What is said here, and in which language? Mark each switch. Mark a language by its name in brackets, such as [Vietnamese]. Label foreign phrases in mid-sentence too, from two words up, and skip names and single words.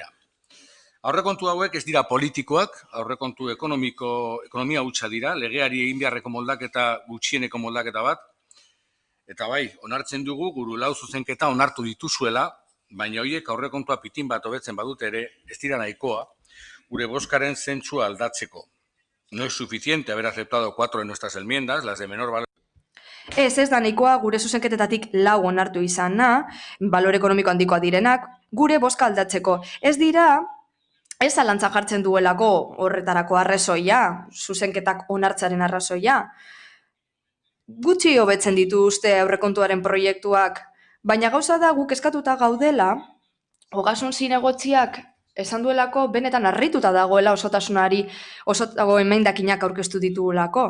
[Basque] Aurrekontu hauek ez dira politikoak, aurrekontu ekonomia hutsa dira, legeari egin beharreko moldaketa gutxieneko moldaketa bat, eta bai, onartzen dugu guru lau zuzenketa onartu dituzuela, baina horiek aurrekontua pitin bat hobetzen badute ere, ez dira nahikoa, gure bozkaren zentzua aldatzeko. [Spanish] No es suficiente haber aceptado 4 de nuestras enmiendas, las de menor valor. [Basque] Ez da nahikoa gure zuzenketetatik 4 onartu izana, balore ekonomiko handikoa direnak, gure bozka aldatzeko. Ez dira, ez zalantzan jartzen duelako horretarako arrazoia, zuzenketak onartzaren arrazoia. Gutxi hobetzen dituzte aurrekontuaren proiektuak, baina gauza da guk eskatuta gaudela, ogasun zinegotziak esan duelako benetan harrituta dagoela osotasunari, oso emendakinak aurkeztu ditugulako.